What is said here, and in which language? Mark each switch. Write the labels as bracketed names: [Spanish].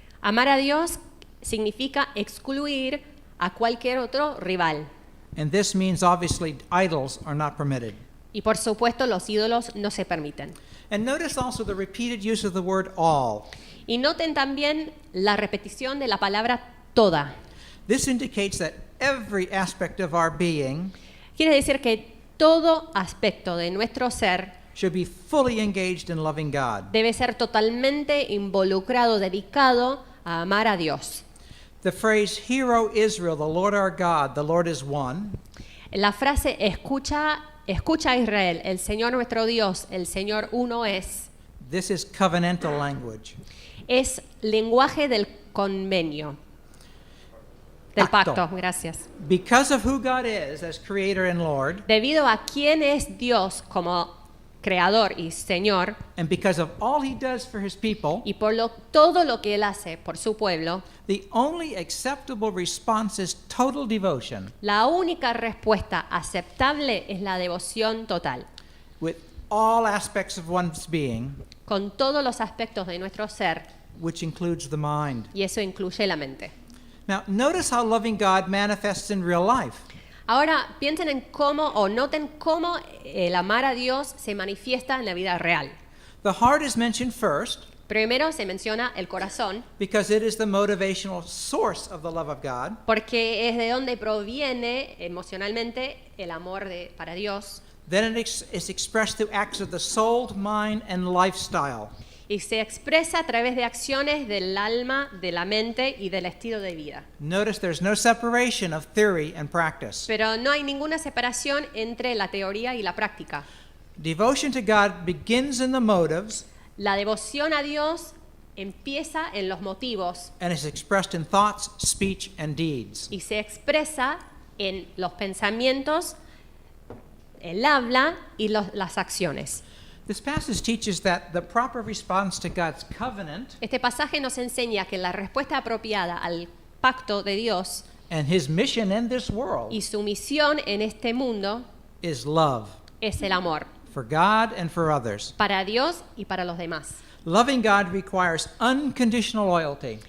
[Spanish] Amar a Dios significa excluir a cualquier otro rival. [English] And this means obviously idols are not permitted. [Spanish] Y por supuesto los ídolos no se permiten. [English] And notice also the repeated use of the word all. [Spanish] Y noten también la repetición de la palabra toda. [English] This indicates that every aspect of our being [Spanish] Quiere decir que todo aspecto de nuestro ser [English] should be fully engaged in loving God. [Spanish] debe ser totalmente involucrado, dedicado a amar a Dios. [English] The phrase, "Hear, O Israel, the Lord our God, the Lord is one," [Spanish] La frase escucha a Israel, el Señor nuestro Dios, el Señor uno es [English] this is covenantal language. [Spanish] lenguaje del convenio, del Pacto. pacto, gracias. [English] Because of who God is as creator and Lord, [Spanish] Debido a quién es Dios como creador y Señor, [English] and because of all he does for his people, [Spanish] y por todo lo que Él hace por su pueblo, [English] the only acceptable response is total devotion, [Spanish] la única respuesta aceptable es la devoción total, [English] with all aspects of one's being, [Spanish] con todos los aspectos de nuestro ser, [English] which includes the mind. [Spanish] y eso incluye la mente. [English] Now, notice how loving God manifests in real life. [Spanish] Ahora piensen en cómo o noten cómo el amar a Dios se manifiesta en la vida real. [English] The heart is mentioned first [Spanish] Primero se menciona el corazón, [English] because it is the motivational source of the love of God. [Spanish] porque es de donde proviene emocionalmente el amor para Dios, [English] Then is expressed through acts of the soul, mind, and lifestyle. [Spanish] y se expresa a través de acciones del alma, de la mente y del estilo de vida. [English] Notice there's no separation of theory and practice. [Spanish] Pero no hay ninguna separación entre la teoría y la práctica. [English] Devotion to God begins in the motives [Spanish] La devoción a Dios empieza en los motivos [English] and is expressed in thoughts, speech, and deeds. [Spanish] y se expresa en los pensamientos, el habla y las acciones. [English] This passage teaches that the proper response to God's covenant [Spanish] Este pasaje nos enseña que la respuesta apropiada al pacto de Dios [English] and his mission in this world [Spanish] y su misión en este mundo [English] is love [Spanish] es el amor, [English] for God and for others. [Spanish] para Dios y para los demás. [English] Loving God requires unconditional loyalty.